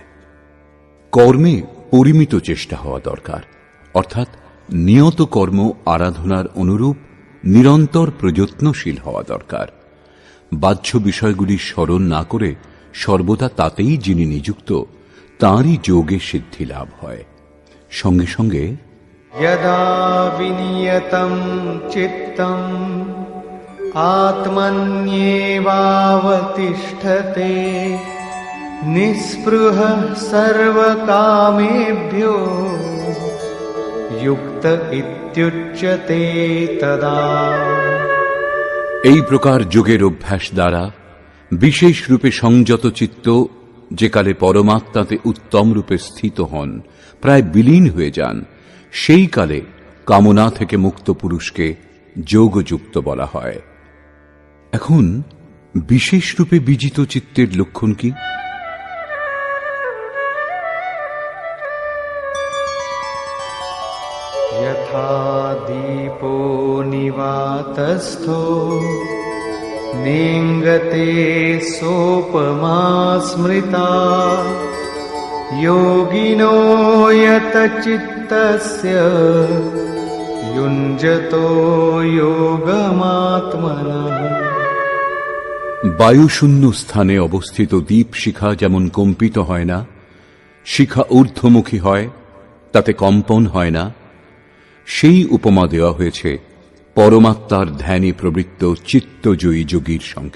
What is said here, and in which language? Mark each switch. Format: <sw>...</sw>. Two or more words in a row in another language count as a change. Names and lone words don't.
<bn>কর্মে পরিমিত চেষ্টা হওয়া দরকার, অর্থাৎ নিয়ত কর্ম আরাধনার অনুরূপ নিরন্তর প্রযত্নশীল হওয়া দরকার। বাহ্য বিষয়গুলি স্মরণ না করে সর্বদা তাতেই যিনি নিযুক্ত, তাঁরই যোগে সিদ্ধি লাভ হয়। সঙ্গে সঙ্গে</bn> <sa>यदा विनियतं चित्तम् आत्मन्येवावतिष्ठते निःस्पृहः सर्वकामेभ्यो युक्त इत्युच्यते तदा।</sa> <bn>এই প্রকার যোগের অভ্যাস দ্বারা বিশেষ রূপে সংযত চিত্ত যে কালে পরমাত্মাতে উত্তম রূপে স্থিত হন, প্রায় বিলীন হয়ে যান, সেই কালে কামনা থেকে মুক্ত পুরুষকে যোগযুক্ত বলা হয়। এখন বিশেষ রূপে বিজিত চিত্তের লক্ষণ কি?</bn> <sa>यथा दीपो निवातस्थो नेङ्गते सोपमा स्मृता योगिनो यतचित्तस्य युञ्जतो योगमात्मनः।</sa> <bn>বায়ুশূন্য স্থানে অবস্থিত দীপ শিখা যেমন কম্পিত হয় না, শিখা ঊর্ধ্বমুখী হয়, তাতে কম্পন হয় না, সেই উপমা দেওয়া হয়েছে পরমাত্মার ধ্যানে প্রবৃত্ত চিত্তজয়ী যোগীর সঙ্গে।</bn>